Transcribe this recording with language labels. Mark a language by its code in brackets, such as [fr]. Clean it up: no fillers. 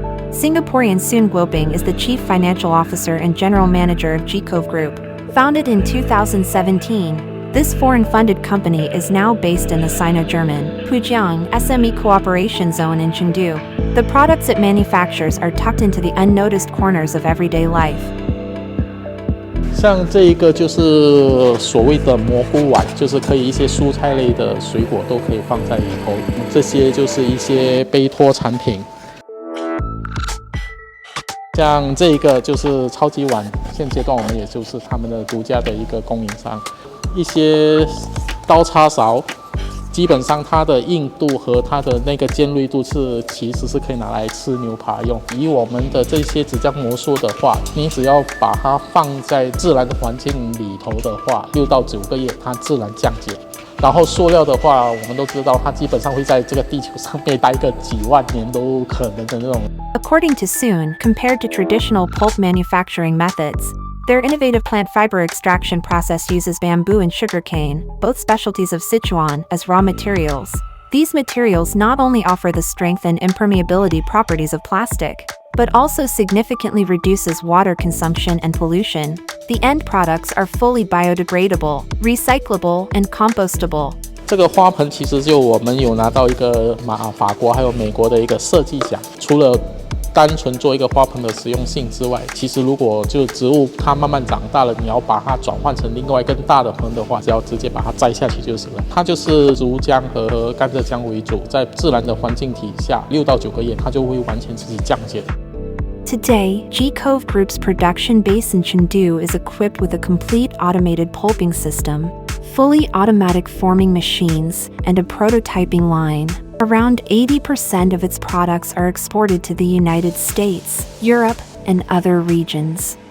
[en] Singaporean Soon Guoping is the Chief Financial Officer and General Manager of GCOF Group. Founded in 2017, this foreign-funded company is now based in the Sino-German Pujiang SME Cooperation Zone in Chengdu. The products it manufactures are tucked into the unnoticed corners of everyday life. [zh] 像这一个就是所谓的蘑菇碗，就是可以一些蔬菜类的水果都可以放在里头。这些就是一些杯托产品。像这一个就是超级碗，现阶段我们也就是他们的独家的一个供应商。一些刀叉勺，基本上它的硬度和它的那个尖锐度其实是可以拿来吃牛扒用。以我们的这些纸浆魔术的话，你只要把它放在自然的环境里头的话，6到9个月它自然降解。然后塑料的话，我们都知道它基本上会在这个地球上面待个几万年都可能的那种。 [en] According to Soon, compared to traditional pulp manufacturing methods, their innovative plant fiber extraction process uses bamboo and sugarcane, both specialties of Sichuan, as raw materials. These materials not only offer the strength and impermeability properties of plastic, but also significantly reduces water consumption and pollution. The end products are fully biodegradable, recyclable, and compostable. [zh] 这个花盆其实就我们有拿到一个法国还有美国的一个设计奖，除了单纯做一个花盆的实用性之外，其实如果就植物它慢慢长大了，你要把它转换成另外更大的盆的话，只要直接把它摘下去就是了。它就是竹浆和甘蔗浆为主，在自然的环境底下，6到9个月它就会完全自己降解。 [en] Today, GCOF Group's production base in Chengdu is equipped with a complete automated pulping system, fully automatic forming machines, and a prototyping line. Around 80% of its products are exported to the United States, Europe, and other regions.